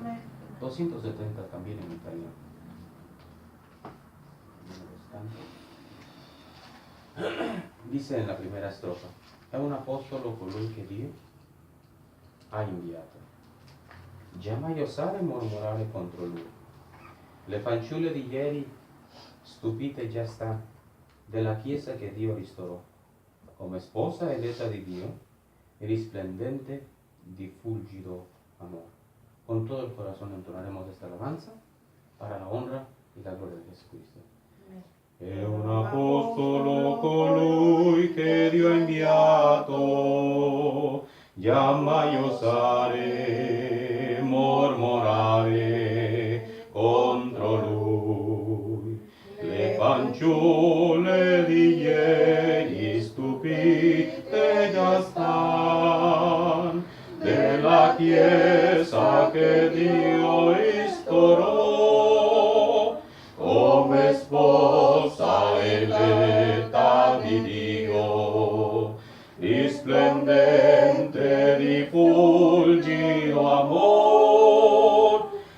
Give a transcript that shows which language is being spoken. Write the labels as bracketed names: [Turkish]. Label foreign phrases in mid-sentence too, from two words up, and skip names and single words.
[Italian] 270 [Spanish] también en italiano. Dice en la [Italian] prima strofa: è un apostolo colui che Dio ha inviato. Già mai osare mormorare contro lui. Le fanciulle di ieri stupite già sta della Chiesa che Dio ristorò. Come sposa eletta di Dio, risplendente di fulgido amor. [Spanish] Con todo el corazón entonaremos esta alabanza para la honra y la gloria de Jesucristo. [Italian] È un apostolo colui che Dio ha inviato, già mai osare mormorare contro lui. Le fanciulle di ieri stupite già stan della Chiesa che Dio ristorò, come sposa eletta di Dio, risplendente di fulgido amor.